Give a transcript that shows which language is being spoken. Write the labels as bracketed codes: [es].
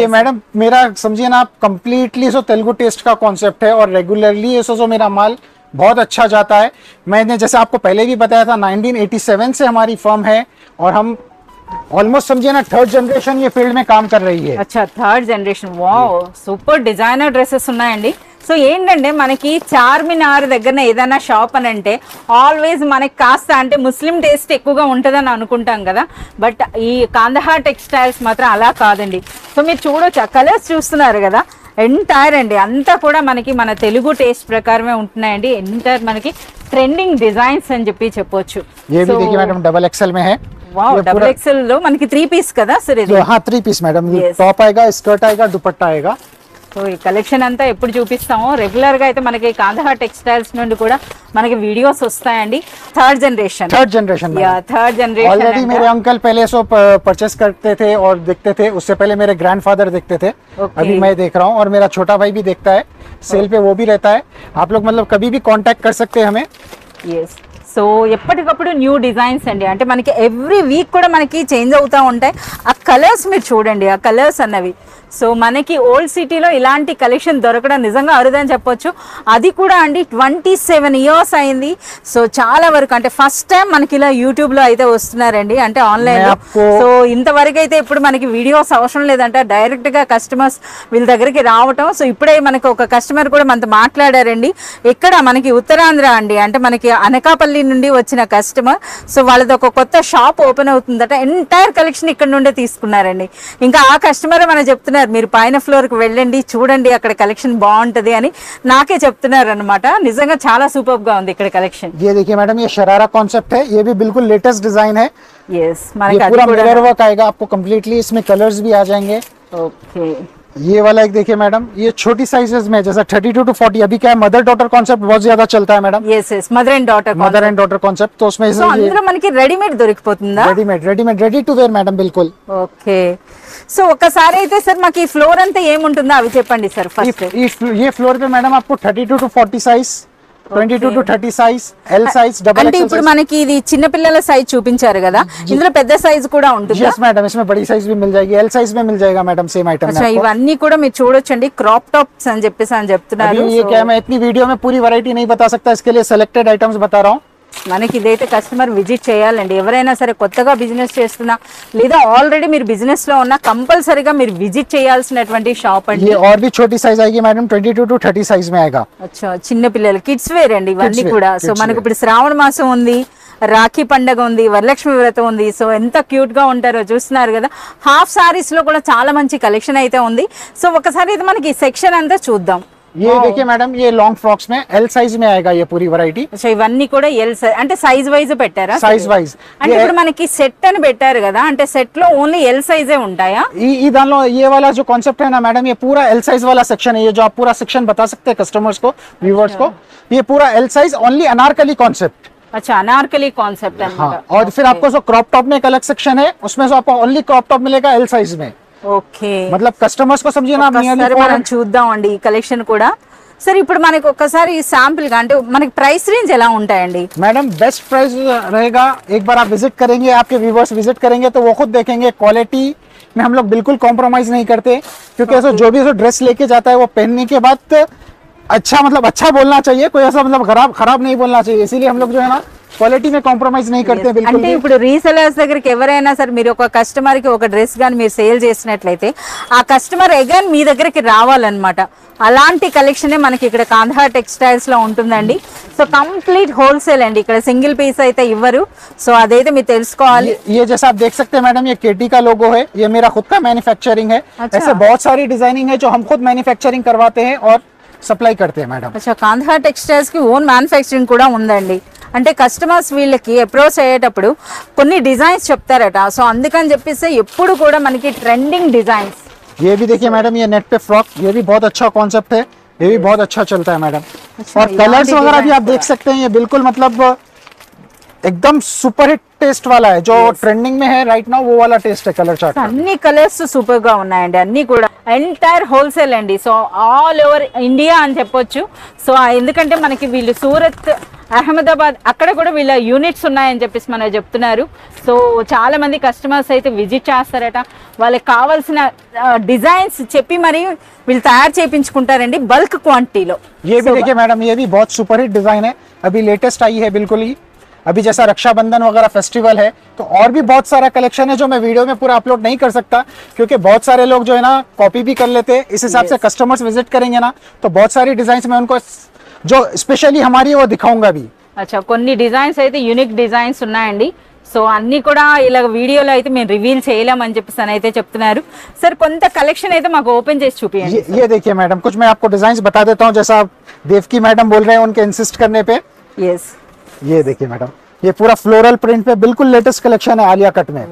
[hi] ये मैडम मेरा समझिए ना आप कंप्लीटली सो तेलुगु टेस्ट का कॉन्सेप्ट है, और रेगुलरली सो मेरा माल बहुत अच्छा जाता है। मैंने जैसे आपको पहले भी बताया था 1987 से हमारी फर्म है, और हम ऑलमोस्ट समझिए ना 3rd जनरेशन ये फील्ड में काम कर रही है। अच्छा, 3rd generation, [te] wow super designer dresses ఉన్నాయండి। సో ఏంటంటే మనకి చార్మినార్ దగ్గర ఏదైనా షాప్ అని అంటే ఆల్వేస్ మనకి కాస్త అంటే ముస్లిం టేస్ట్ ఎక్కువగా ఉంటుందని అనుకుంటాం కదా, బట్ ఈ కాందహార్ టెక్స్టైల్స్ మాత్రం అలా కాదండి। సో మీరు చూడొచ్చు, ఆ కలర్స్ చూస్తున్నారు కదా, ఎంటైర్ అండి అంతా కూడా మనకి మన తెలుగు టేస్ట్ ప్రకారమే ఉంటున్నాయండి। ఎంటైర్ మనకి ట్రెండింగ్ డిజైన్స్ అని చెప్పొచ్చు। [hi] ये भी देखिए मैडम डबल एक्सएल में है। [te] వావ్, డబుల్ ఎక్స్ఎల్ లో మనకి 3 పీస్ కదా సార్ ఇది? [hi] हाँ 3 पीस मैडम, [en] Yes. [hi] टॉप आएगा, स्कर्ट आएगा, दुपट्टा आएगा। [te] సో ఈ కలెక్షన్ అంతా ఎప్పుడు చూపిస్తామో, రెగ్యులర్ గా అయితే మనకి కాందహార్ టెక్స్టైల్స్ నుండి కూడా మనకి వీడియోస్ వస్తాయండి। [hi] 3rd जनरेशन, 3rd जनरेशन या 3rd जनरेशन ऑलरेडी मेरे अंकल पहले सो परचेस करते थे और देखते थे, उससे पहले मेरे ग्रैंडफादर देखते थे। [en] Okay. [hi] अभी मैं देख रहा हूँ, और मेरा छोटा भाई भी देखता है, सेल पे वो भी रहता है। आप लोग मतलब कभी भी कांटेक्ट कर सकते हैं हमें। [te] ఎస్, సో ఎప్పటికప్పుడు న్యూ డిజైన్స్ అండి, అంటే మనకి ఎవ్రీ వీక్ కూడా మనకి చేంజ్ అవుతూ ఉంటాయి। ఆ కలర్స్ మీరు చూడండి, ఆ కలర్స్ అన్నవి సో మనకి ఓల్డ్ సిటీలో ఇలాంటి కలెక్షన్ దొరకడం నిజంగా అరుదని చెప్పొచ్చు। అది కూడా అండి 27 ఇయర్స్ అయింది। సో చాలా వరకు అంటే ఫస్ట్ టైం మనకి ఇలా యూట్యూబ్లో అయితే వస్తున్నారండి, అంటే ఆన్లైన్లో। సో ఇంతవరకు అయితే ఇప్పుడు మనకి వీడియోస్ అవసరం లేదంట, డైరెక్ట్గా కస్టమర్స్ వీళ్ళ దగ్గరికి రావటం। సో ఇప్పుడే మనకి ఒక కస్టమర్ కూడా మనతో మాట్లాడారండి, ఇక్కడ మనకి ఉత్తరాంధ్ర అండి, అంటే మనకి అనకాపల్లి నుండి వచ్చిన కస్టమర్। సో వాళ్ళది ఒక కొత్త షాప్ ఓపెన్ అవుతుందట, ఎంటైర్ కలెక్షన్ ఇక్కడ నుండే తీసుకున్నారండి। ఇంకా ఆ కస్టమర్ మనం చెప్తున్నారు మీరు పైన ఫ్లోర్ కి వెళ్ళండి, చూడండి అక్కడ కలెక్షన్ బాగుంటది అని నాకే చెప్తున్నారు అన్నమాట। నిజంగా చాలా సూపర్ గా ఉంది ఇక్కడ కలెక్షన్। [hi] ये देखिए मैडम, ये शरारा कॉन्सेप्ट है, ये भी बिल्कुल लेटेस्ट डिजाइन है। [en] yes, [hi] ये [te] మనకి అది [hi] पूरा [te] కూడా [hi] मिरर वर्क आएगा आपको कंप्लीटली, इसमें कलर्स भी आ जाएंगे। [en] okay, [hi] ये वाला एक देखिए मैडम, ये छोटी साइजेस में जैसा 32 to 40, अभी क्या है मदर डॉटर कॉन्सेप्ट बहुत ज्यादा चलता है madam, [en] yes yes mother and daughter [hi] mother and daughter concept. तो उसमें [te] సో అందులో మనకి readymade దొరికిపోతుందా? [hi] Readymade ready to where madam बिल्कुल। [te] ఓకే, సో ఒకసారి అయితే సార్ మాకు ఈ ఫ్లోర్ అంతా ఏముంటుందో అవి చెప్పండి సార్ ఫస్ట్। [hi] ये फ्लोर पे मैडम आपको 32 to 40 size, [en] 22 to 30 size, L size, double [te] అంటే ఇప్పుడు మనకి ఇది చిన్న పిల్లల సైజ్ చూపించారు కదా, ఇందులో పెద్ద సైజ్ కూడా ఉంటుంది. [hi] यस मैडम, इसमें बड़ी साइज भी मिल जाएगी, एल साइज में मिल जाएगा मैडम सेम आइटम में [te] అచ్చా, ఇవన్నీ కూడా మీరు చూడొచ్చండి, క్రాప్ టాప్స్ అని చెప్పేసి అని చెప్తున్నారు. [hi] अभी ये क्या मैं इतनी वीडियो में पूरी वैरायटी नहीं बता सकता, इसके लिए सेलेक्टेड आइटम्स बता रहा हूँ. [te] మనకి ఇదైతే కస్టమర్ విజిట్ చేయాలండి. ఎవరైనా సరే కొత్తగా బిజినెస్ చేస్తున్నా లేదా ఆల్రెడీ మీరు బిజినెస్ లో ఉన్న కంపల్సరీగా మీరు విజిట్ చేయాల్సినటువంటి షాప్ అండి. [hi] ये और भी छोटी साइज आएगी मैडम, 22 to 30 साइज में आएगा. [te] అచ్చా, చిన్న పిల్లలు కిడ్స్ వేర్ అండి ఇవన్నీ [en] Kids wear, [te] కూడా. సో [en] kids [te] మనకు [en] wear. [te] ఇప్పుడు శ్రావణ మాసం ఉంది, రాఖీ పండగ ఉంది, వరలక్ష్మి వ్రతం ఉంది. సో ఎంత క్యూట్ గా ఉంటారో చూస్తున్నారు కదా. హాఫ్ సారీస్ లో కూడా చాలా మంచి కలెక్షన్ అయితే ఉంది. సో ఒకసారి ఇది మనకి సెక్షన్ అంతా చూద్దాం. [hi] ये देखिए मैडम, ये लॉन्ग फ्रॉक्स में एल साइज में आएगा ये पूरी वैरायटी. [te] సో ఇవన్నీ కూడా ఎల్ సైజ్ అంటే సైజ్ వైజ్ పెట్టారా? [hi] साइज वाइज [te] అంటే ఇప్పుడు మనకి సెట్ అని పెట్టారు కదా, అంటే సెట్ లో ఓన్లీ ఎల్ సైజే ఉంటాయా? [hi] ये दानो ये वाला जो कॉन्सेप्ट है ना मैडम, ये पूरा एल साइज वाला सेक्शन है. ये जो आप पूरा सेक्शन बता सकते हैं कस्टमर्स को, व्यूवर्स को, ये पूरा L size only Anarkali concept. अच्छा, अनारकली कॉन्सेप्ट है. हाँ, और फिर आपको जो क्रॉप टॉप में एक अलग सेक्शन है, उसमें जो आपको ओनली क्रॉप टॉप मिलेगा एल साइज में. [en] okay, [hi] मतलब कस्टमर्स को समझिए ना, आप [te] ఒకసారి మనం చూద్దామండి ఈ కలెక్షన్ కూడా. సరే, ఇప్పుడు మనకి ఒక్కసారి శాంపిల్ గా అంటే మనకి ప్రైస్ రేంజ్ ఎలా ఉంటాయండి? [hi] मैडम बेस्ट प्राइस रहेगा. एक बार आप विजिट करेंगे, आपके व्यूवर्स विजिट करेंगे तो वो खुद देखेंगे. क्वालिटी में हम लोग बिल्कुल कॉम्प्रोमाइज नहीं करते, क्योंकि ऐसा जो भी ड्रेस लेके जाता है वो पहनने के बाद अच्छा, मतलब अच्छा बोलना चाहिए, कोई ऐसा मतलब खराब नहीं बोलना चाहिए. इसीलिए हम लोग जो है ना क्वालिटी में कॉम्प्रोमाइज नहीं करते बिल्कुल [te] అంటే [hi] भी. [te] ఇప్పుడు రీసెలర్స్ దగ్గరికి ఎవరైనా సరే మీరు ఒక కస్టమర్ కి ఒక డ్రెస్ గాని మీరు సేల్ చేసినట్లయితే ఆ కస్టమర్ అగైన్ మీ దగ్గరికి రావాలన్నమాట. అలాంటి కలెక్షనే మనకి ఇక్కడ కాంధార్ టెక్స్టైల్స్ లో ఉంటుందండి. సో కంప్లీట్ హోల్సేల్ అండి, ఇక్కడ సింగిల్ పీస్ అయితే ఇవ్వరు. సో అదైతే మీరు తెలుసుకోవాలి. [hi] ये जैसा आप देख सकते हैं मैडम, ये केटी का लोगो है, ये मेरा खुद का मैन्युफैक्चरिंग है. अच्छा। ऐसे बहुत सारी डिजाइनिंग है जो हम खुद मैन्युफैक्चरिंग करवाते हैं और सप्लाई करते हैं मैडम. [te] అచ్చా, కాంధార్ టెక్స్టైల్స్ కి ఓన్ మ్యానుఫ్యాక్చరింగ్ కూడా ఉందండి. అంటే కస్టమర్స్ వీళ్ళకి అప్రోచ్ అయ్యేటప్పుడు కొన్ని డిజైన్స్ చెప్తారట. సో అందుకని చెప్పేసి ఎప్పుడు కూడా మనకి ట్రెండింగ్ డిజైన్స్. [hi] ये भी देखिए मैडम, ये नेट पे फ्रॉक, ये भी बहुत अच्छा कॉन्सेप्ट है, ये भी बहुत अच्छा चलता है मैडम. अच्छा, और कलर्स यहाँ भी वगैरह भी आप [en] designs [hi] देख सकते हैं, ये बिल्कुल मतलब एकदम सुपर हिट टेस्ट वाला है, जो ट्रेंडिंग में है राइट नाउ, वो वाला टेस्ट है कलर चार्ट. [te] అన్ని కలర్స్ సూపర్ గా ఉన్నాయండి, అన్ని కూడా ఎంటైర్ హోల్సేల్ అండి. సో ఆల్ ఓవర్ ఇండియా అని చెప్పొచ్చు. సో ఎందుకంటే మనకి వీళ్ళు సూరత్, అహ్మదాబాద్ అక్కడ కూడా వీళ్ళ యూనిట్స్ ఉన్నాయని చెప్పేసి మనకు చెప్తున్నారు. సో చాలా మంది కస్టమర్స్ అయితే విజిట్ చేస్తారట. వాళ్ళకి కావాల్సిన డిజైన్స్ చెప్పి మరి వీళ్ళు తయారు చేయించుకుంటారండి బల్క్ క్వాంటిటీలో. [hi] ये भी देखिए मैडम, ये भी बहुत सुपर हिट डिजाइन है, अभी लेटेस्ट आई है बिल्कुल ही. अभी जैसा रक्षाबंधन वगैरह फेस्टिवल है, तो और भी बहुत सारा कलेक्शन है जो मैं वीडियो में पूरा अपलोड नहीं कर सकता, क्योंकि बहुत सारे लोग जो है ना कॉपी भी कर लेते हैं. इस हिसाब से कस्टमर्स विजिट करेंगे ना तो बहुत सारी डिजाइन मैं उनको जो स्पेशली हमारी है वो दिखाऊंगा भी. [te] అచ్చా, కొన్ని డిజైన్స్ అయితే యూనిక్ డిజైన్స్ ఉన్నాయండి. సో అన్ని కూడా ఇలా వీడియోలో అయితే మేము రివీల్ చేయలేమని చెప్పేసి అని అయితే చెప్తున్నారు. సార్ కొంత కలెక్షన్ అయితే మాకు ఓపెన్ చేసి చూపియండి. [hi] ये देखिए मैडम, कुछ मैं आपको डिजाइन बता देता हूँ, जैसा देवकी मैडम बोल रहे हैं उनके इंसिस्ट करने पे. [en] yes, [hi] ये देखिए मैडम, ये पूरा फ्लोरल प्रिंट पे बिल्कुल लेटेस्ट कलेक्शन है आलिया कट में.